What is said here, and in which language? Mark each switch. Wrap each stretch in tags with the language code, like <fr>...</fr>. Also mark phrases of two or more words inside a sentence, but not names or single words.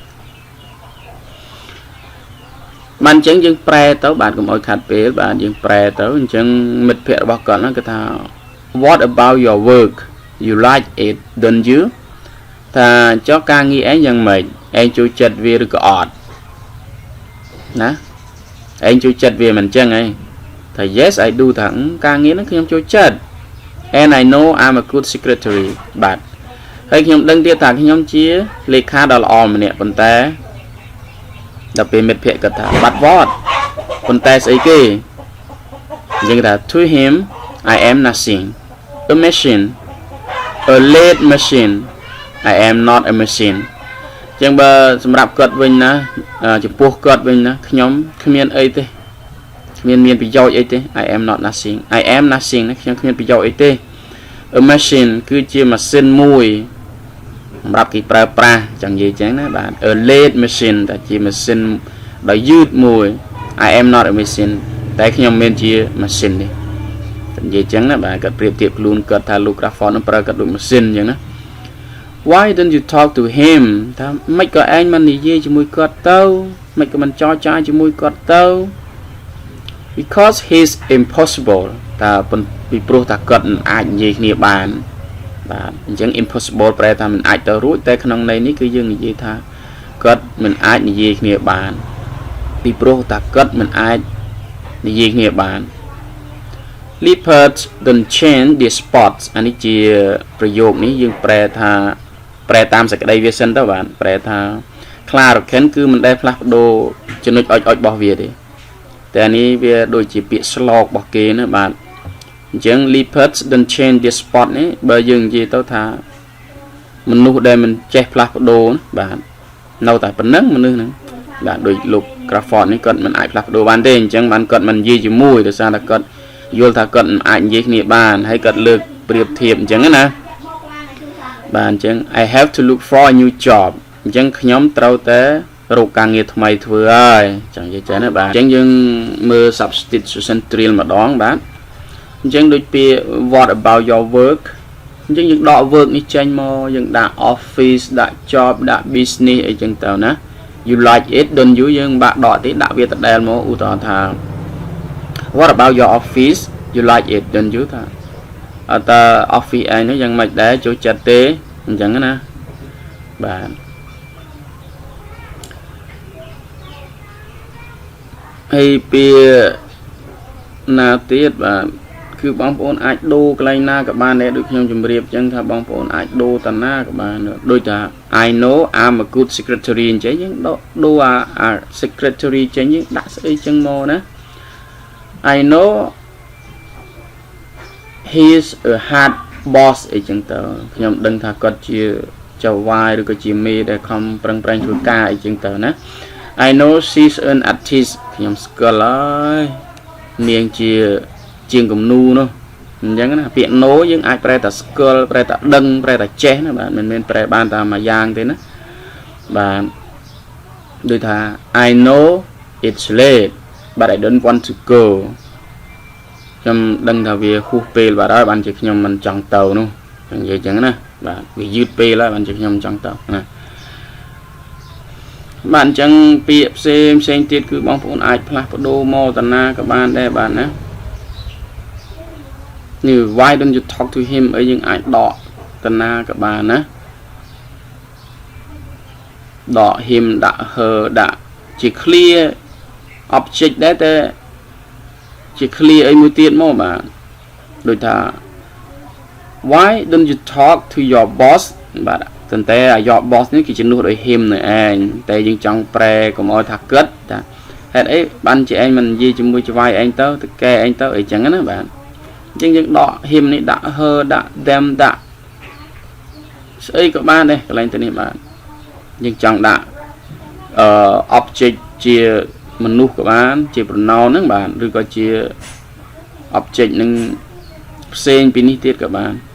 <km>បានអញ្ចឹងយើងប្រែទៅបាទកុំឲ្យខាត់ពេលបាទយើងប្រែទៅអញ្ចឹងមិត្តភ័ក្តិរបស់គាត់ហ្នឹងគេថា</km> <en>what about your work you like it don't you</en> <km>ថាចុះការងារឯងយ៉ាងម៉េចឯងចូលចិត្តវាឬក៏អត់ណាឯ ងចូលចិត្តវាមិនអញ្ចឹងឯងថា</km> <en>yes I do</en> <km>ថាការងារហ្នឹងខ្ញុំចូលចិត្ត</km> <en>and I know I'm a good secretary</en> <km>បាទហើយខ្ញុំដឹងទៀតថាខ្ញុំជាលេ ខាដ៏ល្អម្នាក់ប៉ុន្តែដល់ពេលមិត្តភ័ក្តិគាត់ថា</km> <en>but what</en> <km>ប៉ុន្តែស្អីគេអញ្ចឹងថា</km> <en>to him I am nothing a machine a late machine I am not a machine</en> <km>អញ្ចឹងបើសម្រាប់គាត់វិញណាចំពោះគាត់វិញណាខ្ញុំ គ្មានអីទេមានប្រយោជន៍អីទេ</km> <en>I am not nothing I am nothing</en> <km>ណាខ្ញុំគ្មានប្រយោជន៍អីទេ</km> <en>a machine</en> <km>គឺជាម៉ាស៊ីនមួយសម្រាប់គេប្រើប្រាស់ចឹងនិយាយចឹងណាបាទ</km> <en>a late machine</en> <km>តែជាម៉ាស៊ីនដ៏យឺតមួយ</km> <en>I am not a machine</en> <km>តែខ្ញុំមិនជាម៉ាស៊ីនទេនិយាយចឹងណាបាទគាត់ប្រៀបធៀបខ្លួនគាត់ថាលោក Crawford នឹងប្រើគាត់ដូចម៉ាស៊ីនចឹងណា</km> <en>why don't you talk to him</en> <km>ថាមិនក៏ឯងមិននិយាយជាមួយគាត់ទៅមិនក៏មិនចរចាជាមួយគាត់ទៅ</km> <en>because he's impossible</en> <km>ថាពីព្រោះថាគាត់មិនអាចនិយាយគ្នាបានបាទអញ្ចឹង impossible ប្រែថាមិនអាចទៅរួចតែក្នុងន័យនេះគឺយើងនិយាយថាគាត់មិនអាចនិយាយគ្នាបានពីព្រោះថាគាត់មិនអាចនិយាយ គ្នាបាន</km> <en>leopards don't change their spots</en> <km>អានេះជាប្រយោគនេះយើងប្រែតាមសក្តីវាសិនទៅបាទប្រែថាខ្លារខិនគឺមិនដែលផ្លាស់ប្ដូរចំណុចអុចរបស់វាទេតែអានេះវាដូចជាពាក្យស្លោករបស់គេណាបាទអញ្ចឹង</km> <en>leopards don't change their spot</en> <km>នេះបើយើងនិយាយទៅថាមនុស្សដែលមិនចេះផ្លាស់ប្ដូរបាទនៅតែប៉ុណ្្នឹងមនុស្សហ្នឹងបាទដូចលោក Crawford នេះគាត់មិនអាចផ្លាស់ប្ដូរបានទេអញ្ចឹងបានគាត់មិននិយាយជាមួយដោយសារតែ គាត់យល់ថាគាត់មិនអាចនិយាយគ្នាបានហើយគាត់លើកប្រៀបធៀបអញ្ចឹងណាបាទអញ្ចឹង</km> <en>I have to look for a new job</en> <km>អញ្ចឹង ខ្ញុំត្រូវតែរកការងារថ្មីធ្វើហើយចង់និយាយចឹងណាបាទអញ្ចឹងយើងមើល</km> <en>substitution drill</en> <km>ម្ដងបាទអញ្ចឹងដូចពាក្យ</km> <en>what about your work</en> <km>អញ្ចឹងយើងដក work នេះចេញមកយើងដាក់ office ដាក់ job ដាក់ business អីចឹងទៅណា</km> <en>you like it don't you</en> <km>យើងបាក់ដកទេដាក់វាដដែលមកឧទាហរណ៍ថា</km> <en>what about your office you like it don't you</en> <km>ថាអត់តើ office ឯងនោះយ៉ាងម៉េចដែរចូលចិត្តទេអញ្ចឹងណាបាទ ហើយពាក្យណាទៀតបាទគឺបងប្អូនអាចដូរកន្លែងណាក៏បានដែរដូចខ្ញុំជម្រាបអញ្ចឹងថាបងប្អូនអាចដូរតាណាក៏បានដូចថា</km> <en>I know I'm a good secretary</en> <km>អញ្ចឹងយើងដូរអា secretary ចេញយើងដាក់ស្អីចឹងមកណា</km> <en>I know he's a hard boss</en> <km>អីចឹងទៅខ្ញុំដឹងថាគាត់ជាចៅវាយឬក៏ជាមេដែលខំប្រឹងប្រែងធ្វើការអីចឹងទៅណា</km> <en>I know she's an artist</en> <km>ខ្ញុំស្គាល់ហើយនាងជាងគំនូនោះអញ្ចឹងណាពាក្យ no យើងអាចប្រែថាស្គាល់ប្រែថាដឹងប្រែថា ចេះណាបាទមិនមែនប្រែបានតាមមួយយ៉ាងទេណាបាទដូចថា</km> <en>I know it's late but I don't want to go</en> <km>ខ្ញុំដឹងថាវាហួសពេលបាទហើយបានជាខ្ញុំមិនចង់ទៅនោះនិយាយអញ្ចឹងណាបាទវាយឺតពេលហើយបានជាខ្ញុំចង់ទៅណាបាទអញ្ចឹងពាក្យផ្សេងទៀតគឺបងប្អូនអាចផ្លាស់ប្ដូរមកតាណាក៏បានដែរបាទណា នេះ</km> <en>why don't you talk to him</en> <km>អីយើងអាចដកតាណាក៏បានណាដក him ដាក់ her ដាក់ជា</km> <en>clear object</en> <km>ដែរតែជា clear អីមួយទៀតមកបាទដូចថា</km> <en>why don't you talk to your boss</en> <km>បាទតែ</km> <en>your boss</en> <km>នេះគឺជំនួសដោយ him នៅឯងតែយើងចង់ប្រែកុំឲ្យថាគិតថាហេតុអីបានជាឯងមិននិយាយជាមួយច្បាយឯងទៅកែឯងទៅអីចឹងណាបាទអញ្ចឹងយើងដក him នេះដាក់ her ដាក់ them ដាក់ស្អីក៏បានដែរកន្លែងទៅនេះបាទយើងចង់ដាក់object ជាមនុស្សក៏បានជា pronoun ហ្នឹងបាទឬក៏ជា object នឹងផ្សេងពីនេះទៀតក៏បាន</km>